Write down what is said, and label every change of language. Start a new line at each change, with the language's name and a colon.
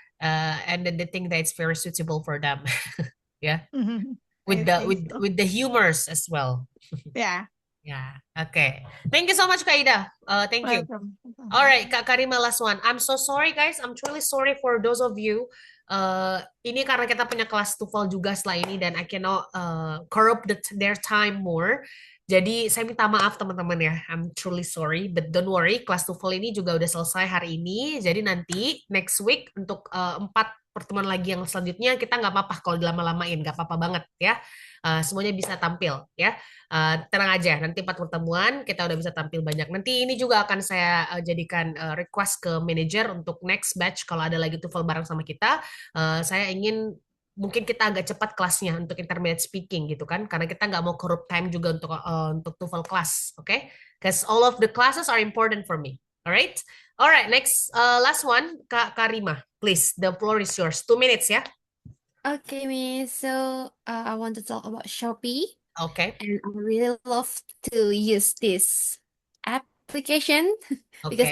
English: And then they think that it's very suitable for them. Yeah. I With the think so. with the humors as well. Yeah, Yeah. Okay. Thank you so much, Kaida. Thank you. welcome. All right, Kak Karima, last one. I'm so sorry, guys. I'm truly sorry for those of you.
Indonesian: Ini karena kita punya kelas TOEFL juga setelah ini dan
English: I cannot corrupt their time more.
Indonesian: Jadi saya minta maaf teman-teman ya.
English: I'm truly sorry, but don't worry.
Indonesian: Kelas TOEFL ini juga udah selesai hari ini. Jadi nanti
English: next week
Indonesian: untuk 4 pertemuan lagi yang selanjutnya kita nggak apa-apa kalau dilama-lamain, nggak apa-apa banget ya. Semuanya bisa tampil ya. Tenang aja, nanti 4 pertemuan kita udah bisa tampil banyak. Nanti ini juga akan saya jadikan request ke manajer untuk
English: next batch
Indonesian: kalau ada lagi TOEFL bareng sama kita. Saya ingin mungkin kita agak cepat kelasnya untuk intermediate speaking gitu kan, karena kita nggak mau
English: corrupt time
Indonesian: juga untuk TOEFL class, oke?
English: Okay? Because all of the classes are important for me. Alright, next last one, Kak Karima, please, the floor is yours. 2 minutes ya. Okay, Miss. So, I want to talk about Shopee, Okay. and I really love to use this application because